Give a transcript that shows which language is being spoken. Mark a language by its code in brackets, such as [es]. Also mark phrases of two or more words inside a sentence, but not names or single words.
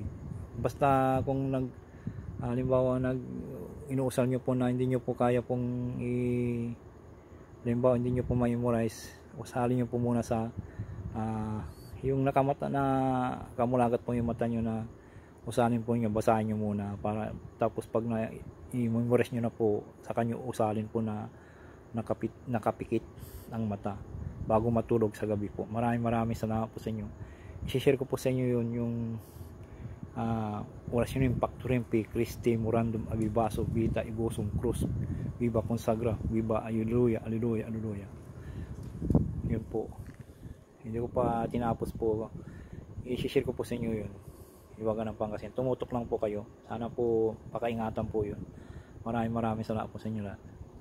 [tl] Basta kung halimbawa inuusal nyo po na hindi nyo po kaya pong halimbawa hindi nyo po memorize, usalin nyo po muna sa yung nakamata na kamulagat po yung mata nyo, na usalin po nyo, basahin nyo muna para tapos pag i-memorize nyo na po, saka nyo usalin po na nakapikit ang mata bago matulog sa gabi po. Maraming salamat po sa inyo. I-share ko po sa inyo yun yung orasyon yung [la] Pactum Christi Morandum Abibaso Vita Ibosum Cruz Viva Consagra Viva Alleluia Alleluia Alleluia. [tl] Yun po, hindi ko pa tinapos po. I-share ko po sa inyo yun. Iwagan ng Pangasinan. Tumutok lang po kayo. Sana po pakaingatan po yun. Maraming salamat po sa inyo lahat.